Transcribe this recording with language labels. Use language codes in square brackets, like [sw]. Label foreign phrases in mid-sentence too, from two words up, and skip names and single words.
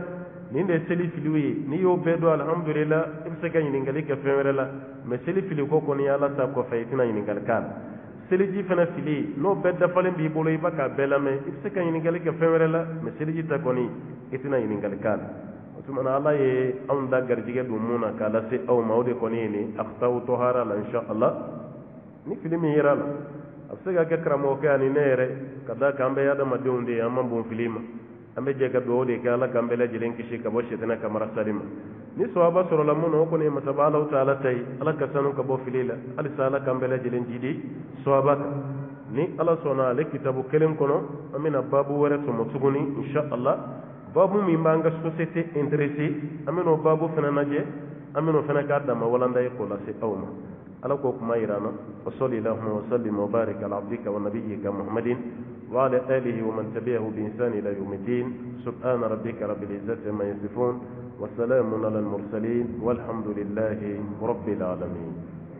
[bm] nin de ye seli filiw ye, n'i y'o bɛɛ dɔn alhamdulillah i bɛ se ka ɲininkali kɛ fɛn wɛrɛ la, mɛ seli fili ko kɔni ala ta kɔfɛ i tɛna ɲininkali k'a la. seliji fana fili n'o bɛɛ dafalen b'i bolo i b'a k'a bɛɛ lamɛn i bɛ se ka ɲininkali kɛ fɛn wɛrɛ la, mɛ seliji ta kɔni i tɛna ɲininkali k'a la. o tuma na ala ye anw da garijɛgɛ don mun na k'a lase aw ma, o de kɔni ye nin aksawu tɔhara la [ar] إن شاء الله. [bm] ni fili min yera la a bɛ se ka kɛ karamɔgɔkɛ ani ne yɛrɛ ka da kan an bɛ adamadenw de ye an ma bon fili ma. an bɛ jɛ ka dugawu de kɛ ala k'an bɛɛ lajɛlen kisi ka bɔ sitana ka marasari ma. ni sawaba sɔrɔla mun na o kɔni ye masaba ala taala ta ye, ala ka sanu ka bɔ fili la. halisa ala k'an bɛɛ lajɛlen jidi sawaba kan. ni ala sɔnna ale kitabu kelen kɔnɔ an bɛna babu wɛrɛ tɔmɔ tuguni [ar] إن شاء الله. [bm] babu min b'an ka [fr] société intéressé [bm] an bɛn'o babu fana lajɛ, an bɛn'o fana k'a dama walanda ye k'o lase aw ma. ala k'o kuma yira na. [ar] وصل اللهم وسلم وبارك على عبدك ونبيك محمد وعلى آله ومن تبعه بإحسان إلى يوم الدين. سبحان ربك رب العزة عما يصفون وسلام على المرسلين والحمد لله رب العالمين.